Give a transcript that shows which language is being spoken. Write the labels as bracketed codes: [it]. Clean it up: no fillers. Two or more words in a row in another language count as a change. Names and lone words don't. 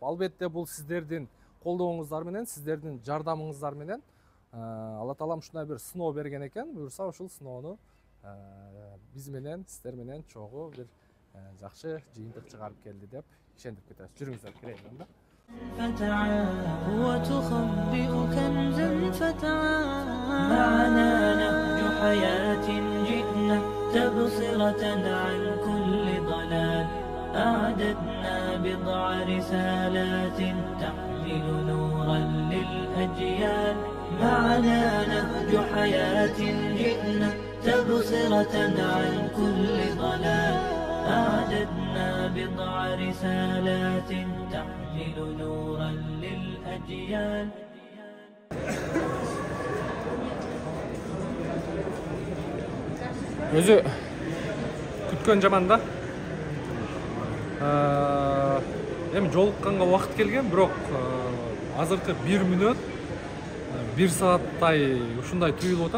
[ky] Албетте бул сиздердин колдооңуздар менен, сиздердин жардамыңыздар менен Алла Таалам ушундай бир сыноо берген экен. Буюрса ушул сыноону биз менен, сиздер менен чогуу бир жакшы жыйынтык чыгарып келди деп ишендип кетебиз. Жүрүңүздөр, кирейин анда. [ar] وتخبئ كنزا فتعال معنا نهج حياة جئنا تبصرة عن كل ضلال أعددنا بضع رسالات تحمل نورا للأجيال معنا نهج حياة جئنا تبصرة عن كل ضلال أعددنا بضع رسالات تحمل نورا للأجيال. [ky] Өзү күткөн жаманда. Эми жолукканга убакыт келген, бирок азыркы 1 мүнөт 1 сааттай ушундай туюлуп атат.